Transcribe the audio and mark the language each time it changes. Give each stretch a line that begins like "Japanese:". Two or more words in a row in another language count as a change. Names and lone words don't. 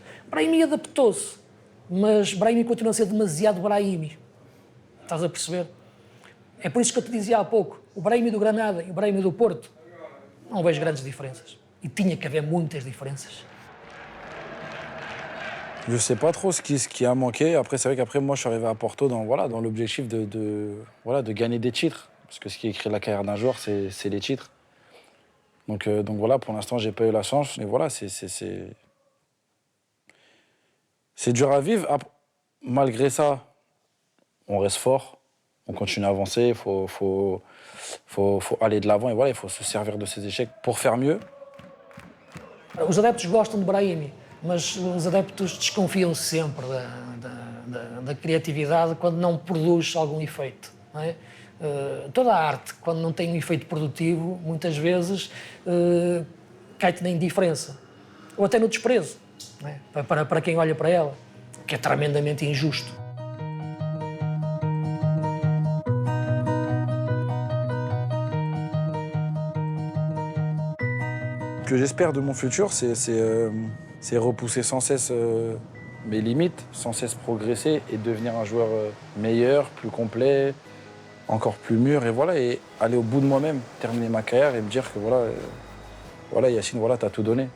Portuguese: Brahimi adaptou-se, mas Brahimi continua a ser demasiado Brahimi. Estás a perceber? É por isso que eu te dizia há pouco, o Brahimi do Granada e o Brahimi do Porto, não vejo grandes diferenças. E tinha que haver muitas diferenças.
French: Je sais pas trop ce qui a manqué. Après, c'est vrai qu'après, moi, je suis arrivé à Porto dans l'objectif de gagner des titres. Parce que ce qui écrit la carrière d'un joueur, c'est les titres. Donc voilà, pour l'instant, j'ai pas eu la chance. Mais voilà, c'est dur à vivre. Malgré ça, on reste fort. On continue à avancer. Il faut aller de l'avant. Et voilà, il faut se servir de ces échecs pour faire mieux.
Portuguese: Os adeptos gostam de Brahimi, mas os adeptos desconfiam sempre da criatividade quando não produz algum efeito. Não é? Toda a arte, quando não tem um efeito produtivo, muitas vezes cai-te na indiferença ou até no desprezo, não é? para quem olha para ela, que é tremendamente injusto.
French: Ce que j'espère de mon futur, c'est repousser sans cesse mes limites, sans cesse progresser et devenir un joueur meilleur, plus complet, encore plus mûr et aller au bout de moi-même, terminer ma carrière et me dire que voilà Yacine, voilà, t'as tout donné.